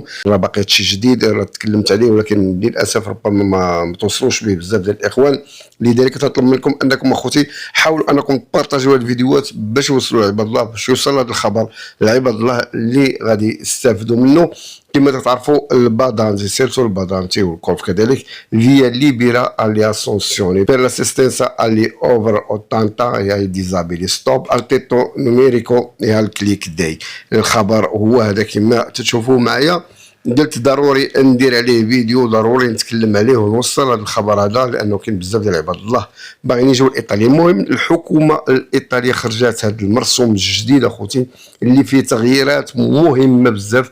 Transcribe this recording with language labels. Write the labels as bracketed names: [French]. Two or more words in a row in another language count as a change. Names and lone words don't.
[Arabic] راه باقي هادشي جديد راه تكلمت عليه، ولكن للاسف ربما ما توصلوش به بزاف ديال الاخوان. لذلك تطلب منكم انكم اخوتي حاولوا انكم تبارطاجيو هاد الفيديوهات باش يوصلوا لعباد الله، باش يوصل هذا الخبر لعباد الله اللي غادي يستافدوا منه. كما تعرفوا البادانتي سيرتو البادانتي والكولف كذلك [Italian] via libera all'assunzione per l'assistenza agli over 80 e ai disabili stop al tetto numerico e al click day. [Arabic] الخبر هو هذا كما تشوفوا معايا، قلت ضروري ندير عليه فيديو، ضروري نتكلم عليه ونوصل هذا الخبر هذا لانه كاين بزاف ديال عباد الله باغيين يجيو لايطاليا. المهم الحكومه الايطاليه خرجت هذا المرسوم الجديد اخوتي اللي فيه تغييرات مهمه بزاف.